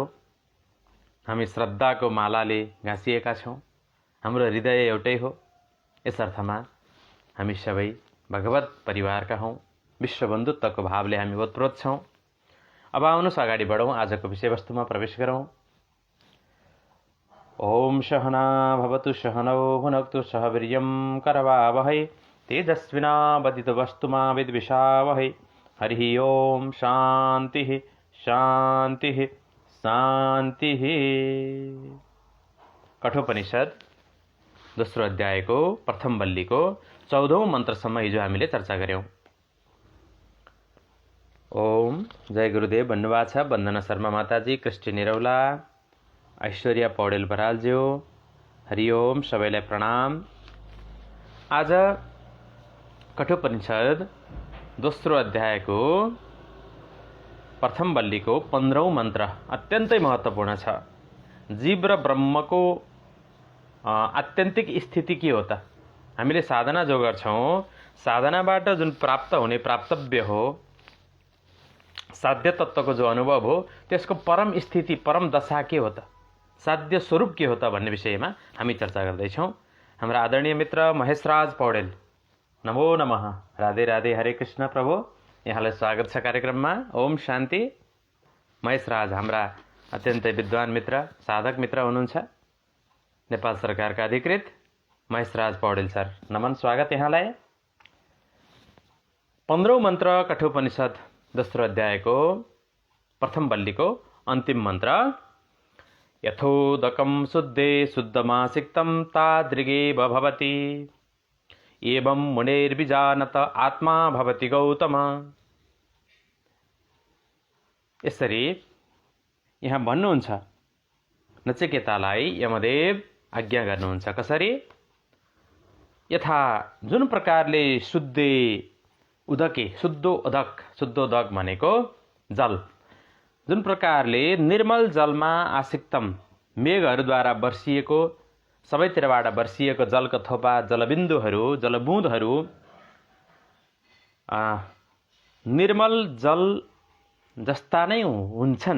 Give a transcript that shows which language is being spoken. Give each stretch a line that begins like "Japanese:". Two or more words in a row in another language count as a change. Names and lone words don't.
Nepali: हामी श्रद्धाको मालाले घाँसिएका छौँ। हाम्रो हृदय एउटै हो। यस अर्थमा हामी सबै भगवत परिवारका हौँ। विश्वबन्धुत्वको भावले हामी ओतप्रोत छौँ। अब आउनुहोस् अगाडि बढौँ, आजको विषयवस्तुमा प्रवेश गरौँ।
Sanskrit: ओम सहना भवतु सहनौ भुनक्तु सह वीर्यं करवावहै तेजस्विनावदितमस्तु मा विद्विषावहै। हरिः ओम शान्तिः शान्तिः शान्तिः।
Nepali: कठोपनिषद दोस्रो अध्यायको प्रथम वल्लीको 14औं मन्त्रसम्म हिजो हामीले चर्चा गऱ्यौँ। ओम जय गुरुदेव भन्नुभएको छ वन्दना शर्मा माताजी, कृष्ण निरौला, ऐश्वर्या पौडेल बरालज्यू, हरिओम, सबैलाई प्रणाम। आज कठोपनिषद दोस्रो अध्यायको प्रथम बल्लीको 15औं मन्त्र अत्यन्तै महत्त्वपूर्ण छ। जीव र ब्रह्मको आत्यन्तिक स्थिति के हो त? हामीले साधना जो गर्छौँ, साधनाबाट जुन प्राप्त हुने प्राप्तव्य हो, साध्य तत्त्वको जो अनुभव हो, त्यसको परम स्थिति, परम दशा के हो त? साध्य स्वरूप के हो त भन्ने विषयमा हामी चर्चा गर्दैछौँ। हाम्रा आदरणीय मित्र महेशराज पौडेल,
Sanskrit: नमो नमः,
Nepali: राधे राधे, हरे कृष्ण प्रभु, यहाँलाई स्वागत छ कार्यक्रममा।
Sanskrit: ओम शान्ति।
Nepali: महेशराज हाम्रा अत्यन्तै विद्वान मित्र, साधक मित्र हुनुहुन्छ। नेपाल सरकारका अधिकृत महेशराज पौडेल सर, नमन, स्वागत यहाँलाई। 15औं मन्त्र कठोपनिषद दोस्रो अध्यायको प्रथम बल्लीको अन्तिम मन्त्र,
Sanskrit: यथोदकं शुद्धे शुद्धमासिक्तं तादृगेव भवति, एवं मुनेर्विजानत आत्मा भवति गौतम।
Nepali: यसरी यहाँ भन्नुहुन्छ, नचिकेतालाई यमदेव आज्ञा गर्नुहुन्छ। कसरी? यथा जुन प्रकारले शुद्धे उदके, शुद्धोदक भनेको जल, जुन प्रकारले निर्मल जलमा आसिक्तम, मेघहरूद्वारा वर्षिएको, सबैतिरबाट वर्षिएको जलको थोपा, जलबिन्दुहरू, जलबुँदहरू निर्मल जल जस्ता नै हुन्छन्।